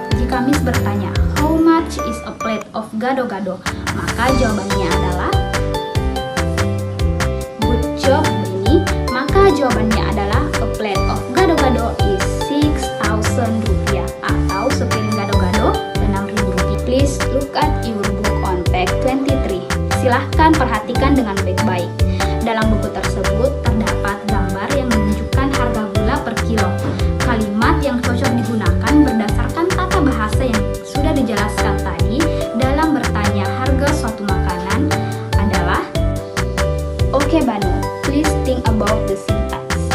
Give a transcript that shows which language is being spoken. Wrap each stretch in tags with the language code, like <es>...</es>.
<id>Jika Miss bertanya,</id> <en>how much is a plate of gado-gado?</en> <id>Maka jawabannya adalah</id> <en>good job, Benny.</en> <id>Maka jawabannya adalah</id> <en>a plate of gado-gado is 6.000 rupiah</en> <id>atau sepiring gado-gado 6.000 rupiah.</id> <en>Please look at your book on page 23.</en> <id>Silahkan perhatikan dengan baik-baik. Dalam buku tersebut terdapat gambar yang menunjukkan harga gula per kilo. Kalimat yang cocok digunakan berdasarkan tata bahasa yang sudah dijelaskan tadi dalam bertanya harga suatu makanan adalah, oke Banu,</id> <en>please think about the syntax.</en>